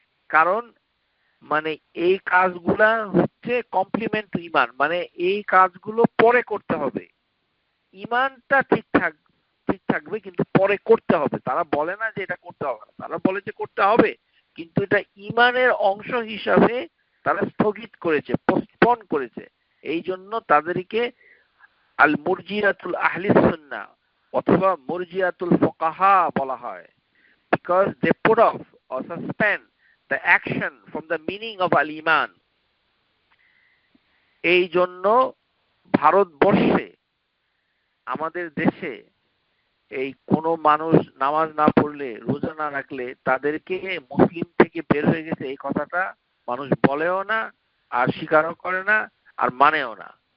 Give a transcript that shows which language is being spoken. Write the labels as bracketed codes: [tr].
[bn] কারণ মানে এই কাজগুলা হচ্ছে কমপ্লিমেন্ট টু ঈমান, মানে এই কাজগুলো পরে করতে হবে। ঈমানটা ঠিক থাকবে কিন্তু পরে করতে হবে। তারা বলে না যে এটা করতে হবে না, তারা বলে যে করতে হবে, কিন্তু এটা ঈমানের অংশ হিসাবে তারা স্থগিত করেছে, পোস্টপন করেছে। এই জন্য তাদেরকে আল মুরজিয়াতুল আহলি সুন্নাহ অথবা মুরজিয়াতুল ফুকাহা বলা হয়, [en] because they put off or suspend the action from the meaning of al iman. [bn] এই জন্য ভারতবর্ষে আমাদের দেশে এই কোন মানুষ নামাজ না পড়লে, রোজা না রাখলে তাদেরকে মুসলিম থেকে বের হয়ে গেছে এই কথাটা মানুষ বলেও না আর স্বীকারও করে না, আর মানেও না।